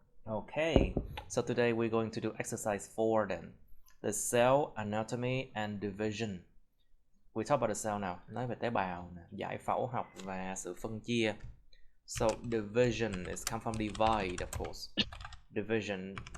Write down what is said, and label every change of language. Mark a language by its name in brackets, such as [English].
[English] Okay, so today we're going to do exercise 4 then. The cell anatomy and division. We talk about the cell now. [Vietnamese] Nói về tế bào, giải phẫu học và sự phân chia. [English] So division is come from divide, of course. Division.